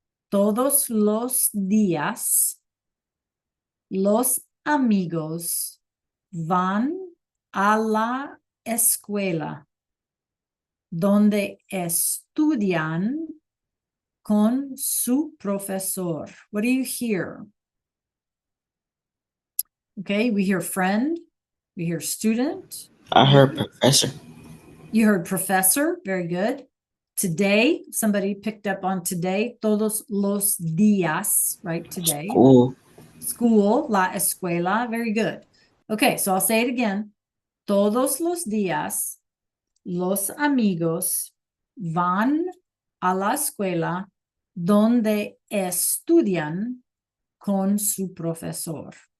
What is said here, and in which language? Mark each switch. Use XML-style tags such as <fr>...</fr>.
<es>Todos los días, los amigos van a la escuela, donde estudian con su profesor.</es> <en>What do you hear? Okay, we hear friend, we hear student. I heard professor. You heard professor, very good. Today, somebody picked up on today,</en> <es>todos los días,</es> <en>right? Today. School. School,</en> <es>la escuela,</es> <en>very good. Okay, so I'll say it again.</en> <es>Todos los días, los amigos van a la escuela donde estudian con su profesor.</es>